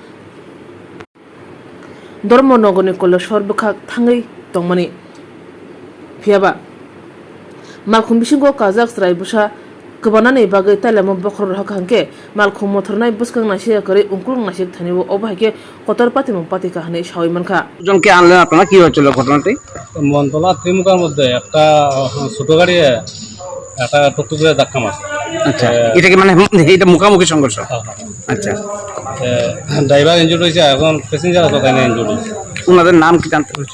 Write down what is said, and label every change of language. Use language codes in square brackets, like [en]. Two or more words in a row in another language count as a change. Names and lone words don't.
[trp] Doromonogorni koleshwar bukhak thangai tongmani phiaba Malkhung bisingo kajak srai busha Kebanani bagai talamo bokhor hakanke Malkhung motornai buskang nasi kare ungkulung nasi thanibo obahike kotor patimung patika hane shawi mankha [bn] জনকে আনলেন আপনারা কি হয়েছিল ঘটনাটি মনতলা ত্রিমুখার মধ্যে একটা ছোট গাড়ি একটা টুকটুক করে ধাক্কা মারছে। আচ্ছা এটা কি মানে এটা মুখামুখি সংঘর্ষ আচ্ছা [en] driver injured [bn] হয়েছে, এখন প্যাসেঞ্জার আছে তাই না ইনজুর্ড হয়েছে। ওনাদের নাম কি জানতে পারছি